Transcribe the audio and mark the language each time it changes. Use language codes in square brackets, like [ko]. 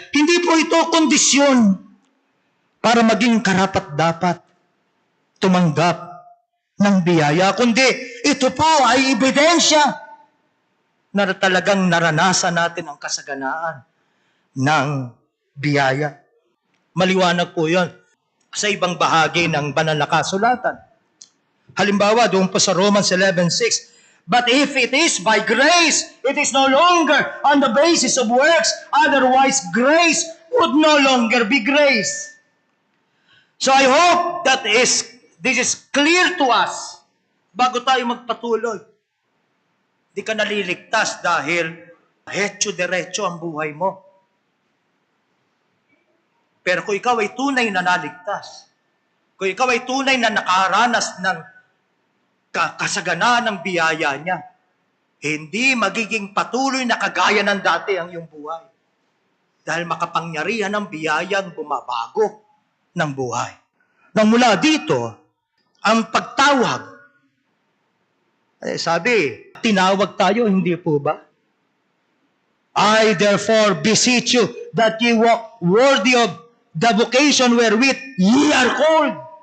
[tl] Hindi po ito kondisyon para maging karapat-dapat tumanggap ng biyaya. Kundi ito po ay ebidensya na talagang naranasan natin ang kasaganaan ng biyaya. Maliwanag po yun sa ibang bahagi ng banal na kasulatan. Halimbawa, doon po sa [en] Romans 11:6, but if it is by grace, it is no longer on the basis of works, otherwise grace would no longer be grace. So I hope that this is clear to us [tl] bago tayo magpatuloy. Di ka naliligtas dahil hetso-derecho ang buhay mo. Pero kung ikaw ay tunay na naligtas, kung ikaw ay tunay na nakaranas ng kasaganaan ng biyaya niya, hindi magiging patuloy na kagaya ng dati ang iyong buhay. Dahil makapangyarihan ng biyayang bumabago ng buhay. Nang mula dito, ang pagtawag, sabi, tinawag tayo, hindi po ba? [en] I therefore beseech you that ye walk worthy of the vocation wherewith ye are called.